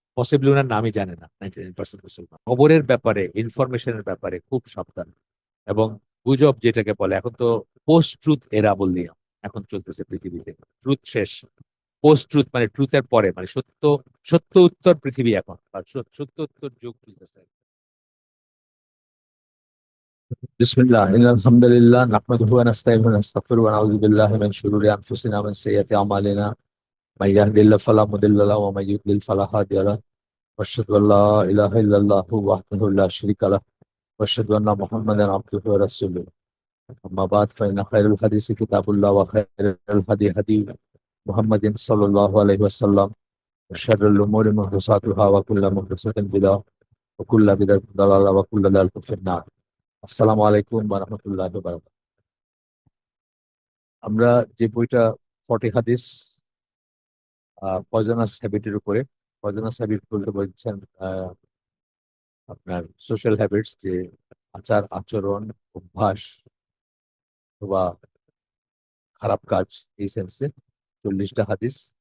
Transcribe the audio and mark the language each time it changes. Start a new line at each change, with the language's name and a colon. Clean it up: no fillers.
Bangla: Possibly ওনার নামই জানে না 99% মুসলমান। খবরের ব্যাপারে, ইনফরমেশনের ব্যাপারে খুব সাবধান। এবং গুজব যেটাকে বলে, এখন তো পোস্ট ট্রুথ এরা বললি এখন চলতেছে পৃথিবীতে। ট্রুথ শেষ, পোস্ট ট্রুথ মানে ট্রুথের পরে, মানে সত্য, সত্য উত্তর পৃথিবী এখন, আর সত্য উত্তর যুগ চলতেছে।
Arabic: بسم الله إن الحمد لله نحمده ونستعينه ونستغفره ونعوذ بالله من شرور أنفسنا ومن سيئات أعمالنا من يهد الله فلا مضل له ومن يضلل فلا هادي له وأشهد أن لا إله إلا الله وحده لا شريك له وأشهد أن محمدا عبده ورسوله أما بعد فإن خير الحديث كتاب الله وخير الهدي هدي محمد صلى الله عليه وسلم وشر الأمور محدثاتها وكل محدثة بدعة وكل بدعة ضلالة وكل ضلالة في النار আসসালামু আলাইকুম ওয়া রাহমাতুল্লাহি ওয়া বারাকাতুহু।
Bangla: আমরা যে বইটা 40 হাদিস পয়জনাস হ্যাবিটের উপরে, পয়জনাস হ্যাবিট বলতে বলছেন আপনার সোশ্যাল হ্যাবিটস, যে আচার আচরণ, অভ্যাস বা খারাপ কাজ, এই সেন্সে 40টা হাদিস।